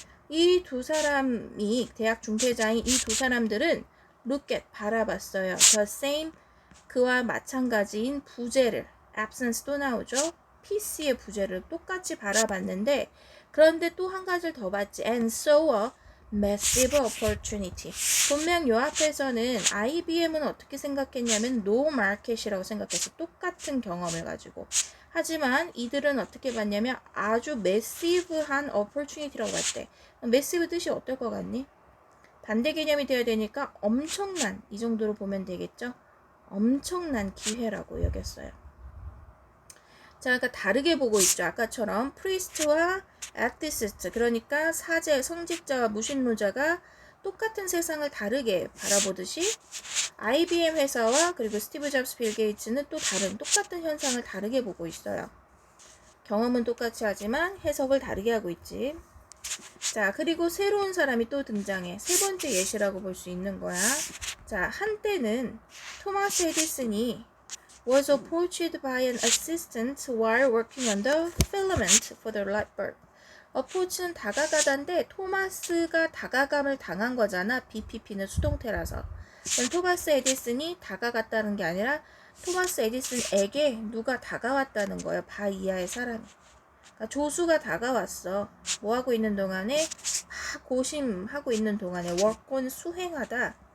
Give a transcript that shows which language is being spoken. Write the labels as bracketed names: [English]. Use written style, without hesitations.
[Korean] 이 두 사람이 대학 중퇴자인 이 두 사람들은 [English] look at [Korean] 바라봤어요. [English] The same [Korean] 그와 마찬가지인 부재를 absence 또 나오죠. PC의 부재를 똑같이 바라봤는데 그런데 또 한 가지를 더 봤지. [English] And so a massive opportunity. [Korean] 분명 요 앞에서는 IBM은 어떻게 생각했냐면 [English] no market [Korean] 이라고 생각해서 똑같은 경험을 가지고 하지만 이들은 어떻게 봤냐면 아주 massive한 opportunity라고 봤대. massive 뜻이 어떨 것 같니? 반대 개념이 돼야 되니까 엄청난 이 정도로 보면 되겠죠. 엄청난 기회라고 여겼어요. 자, 그러니까 다르게 보고 있죠. 아까처럼 프리스트와 액티시스트, 그러니까 사제, 성직자와 무신론자가 똑같은 세상을 다르게 바라보듯이 IBM 회사와 그리고 스티브 잡스, 빌 게이츠는 또 다른 똑같은 현상을 다르게 보고 있어요. 경험은 똑같이 하지만 해석을 다르게 하고 있지. 자, 그리고 새로운 사람이 또 등장해. 세 번째 예시라고 볼 수 있는 거야. 자, 한때는 토마스 에디슨이 [English] was approached by an assistant while working on the filament for the light bulb. [Korean] approach는 다가가다인데 토마스가 다가감을 당한 거잖아. BPP는 수동태라서. 그럼 토마스 에디슨이 다가갔다는 게 아니라 토마스 에디슨에게 누가 다가왔다는 거예요. 바 이하의 사람이. 그러니까 조수가 다가왔어. 뭐 하고 있는 동안에 막 고심하고 있는 동안에 workon 수행하다.